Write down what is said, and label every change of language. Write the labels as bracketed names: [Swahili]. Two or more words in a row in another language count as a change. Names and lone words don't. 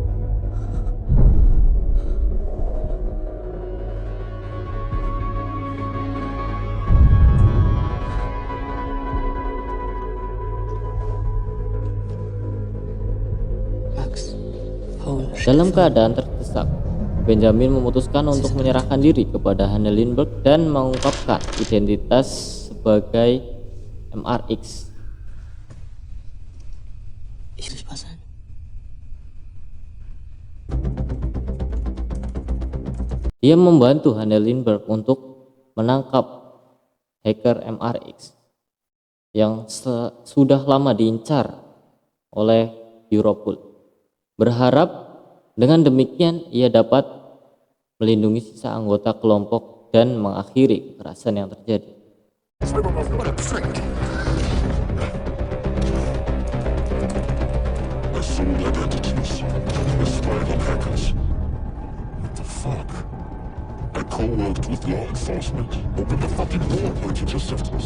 [Indonesian] Max, Paul, Dalam keadaan terdesak, Benjamin memutuskan untuk menyerahkan diri kepada Hanne Lindbergh dan mengungkapkan identitas sebagai MRX. [German] ich will was sein. [Indonesian] Dia membantu Hanne Lindbergh untuk menangkap hacker MRX yang sudah lama diincar oleh Europol. Berharap dengan demikian ia dapat melindungi sisa anggota kelompok dan mengakhiri kekerasan yang terjadi. [English] I co-worked with law enforcement. Open the fucking door, pointed your systems.